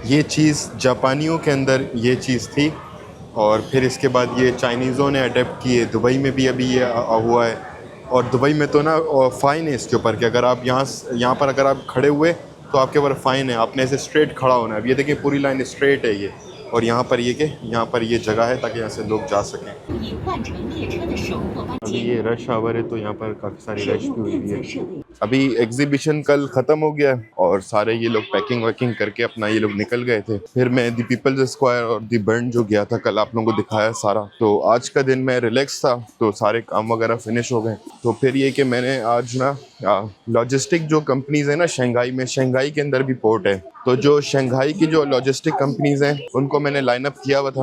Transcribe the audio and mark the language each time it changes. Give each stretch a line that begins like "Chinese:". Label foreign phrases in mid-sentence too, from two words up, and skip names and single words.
Urdu: یہ چیز جاپانیوں کے اندر یہ چیز تھی، اور پھر اس کے بعد یہ چائنیزوں نے اڈاپٹ کی ہے. دبئی میں بھی ابھی یہ ہوا ہے، اور دبئی میں تو نا فائن ہے اس کے اوپر کہ اگر آپ یہاں پر اگر آپ کھڑے ہوئے تو آپ کے اوپر فائن ہے. آپ نے ایسے سٹریٹ کھڑا ہونا ہے۔ اب یہ دیکھیے پوری لائن سٹریٹ ہے یہ، اور یہاں پر یہ کہ یہاں پر یہ جگہ ہے تاکہ یہاں سے لوگ جا سکیں.
Chinese: 已换乘列车的首末班
Urdu: अभी
Chinese: 机。
Urdu: ये
English: rush hour
Urdu: ہے تو یہاں پر کافی ساری
Chinese: 使
Urdu: रश
Chinese: 用
Urdu: بھی ہوئی
Chinese: 电
Urdu: है।
Chinese: 子设备。
Urdu: ابھی ایگزیبیشن کل ختم ہو گیا ہے اور سارے یہ لوگ پیکنگ ویکنگ کر کے اپنا یہ لوگ نکل گئے تھے. پھر میں دی پیپلز سکوائر اور دی برن جو گیا تھا کل، آپ لوگوں کو دکھایا سارا. تو آج کا دن میں ریلیکس تھا، تو سارے کام وغیرہ فنش ہو گئے. تو پھر یہ کہ میں نے آج نا لاجسٹک جو کمپنیز ہیں نا شنگھائی میں، شنگھائی کے اندر بھی پورٹ ہے، تو جو شنگھائی کی جو
English: logistic companies
Urdu: ہیں ان کو میں نے لائن اپ کیا ہوا تھا.